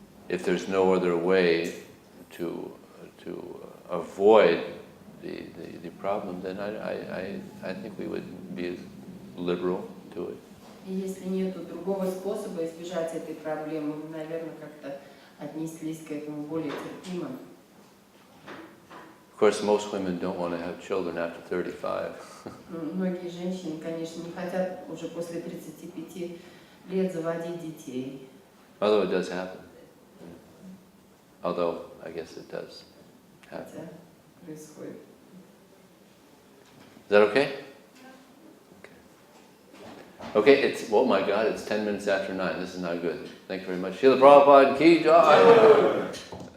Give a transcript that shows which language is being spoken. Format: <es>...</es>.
<en>If there's no other way to avoid the problem, then I think we would be liberal to it.</en> <ru>И если нет другого способа избежать этой проблемы, мы, наверное, как-то отнеслись к этому более терпимо.</ru> <en>Of course, most women don't want to have children after 35.</en> <ru>Многие женщины, конечно, не хотят уже после 35 лет заводить детей.</ru> <en>Although it does happen. Although, I guess it does happen.</en> <ru>Хотя происходит.</ru> <en>Is that okay? Okay, oh my God, it's 10 minutes after 9. This is not good. Thank you very much. Srila Prabhupada ki jai.</en>